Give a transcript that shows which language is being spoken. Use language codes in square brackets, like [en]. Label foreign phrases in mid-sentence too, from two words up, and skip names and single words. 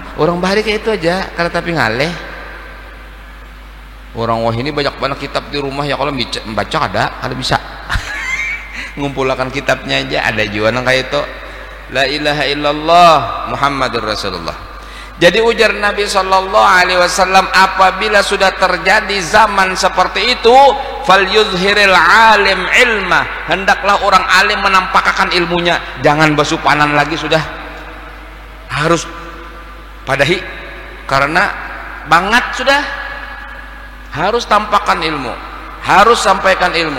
[bjn] Orang bahari kayak itu aja karena tapi ngaleh. Orang wah ini banyak banget kitab di rumah ya kalau membaca ada bisa ngumpulkan kitabnya aja ada juga nang kayak itu [ar] la ilaha illallah Muhammadur Rasulullah. [bjn] Jadi ujar Nabi [ar] sallallahu alaihi wasallam [bjn] apabila sudah terjadi zaman seperti itu [ar] falyuzhiril alim ilma, [bjn] hendaklah orang alim menampakkan ilmunya, jangan basupanan lagi, sudah harus padahi karena banget sudah harus tampakkan ilmu, harus sampaikan ilmu.